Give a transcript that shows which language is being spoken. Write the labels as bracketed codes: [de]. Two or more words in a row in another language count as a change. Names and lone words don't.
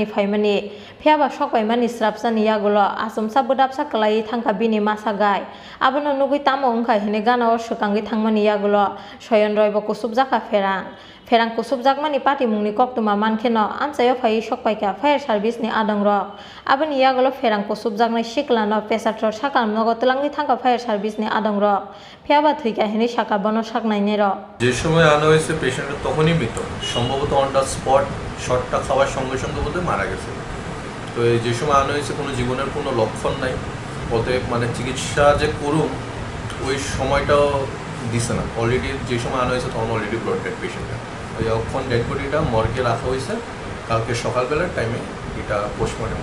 [trp] phaimani phiaba sokbaimani srapsani yagulo asumsa budapsa klai thangka bini masa gai abono nugui tamo ongkha hine gana o sukangi thangmani yagulo soyon roy bo kusubjaka ferang kusubjakmani pati mungni koktuma mankeno amchayo phai sokpaika [en] fire service [trp] ni adongrok aboni yagulo ferang kusubjaknai siklano pesatro sakal nogo tlangi thangka [en] fire service [trp] ni adongrok phiaba thika hine saka bono saknai nero [bn] যে সময় আনা হয়েছে পেশেন্ট তখনই মৃত সম্ভবত [en] on the spot [bn] শটটা খাওয়ার সঙ্গে সঙ্গে বোধহয় মারা গেছে তো এই যে সময় আনা হয়েছে কোনো জীবনের কোনো লক্ষণ নাই অতএব মানে চিকিৎসা যে করুক ওই সময়টাও দিছে না অলরেডি যে সময় আনা হয়েছে তখন অলরেডি [en] blood dead patient [bn] ওই অক্ষণ ডেড বডিটা মর্গে রাখা হয়েছে কালকে সকালবেলার টাইমে এটা পোস্টমর্টম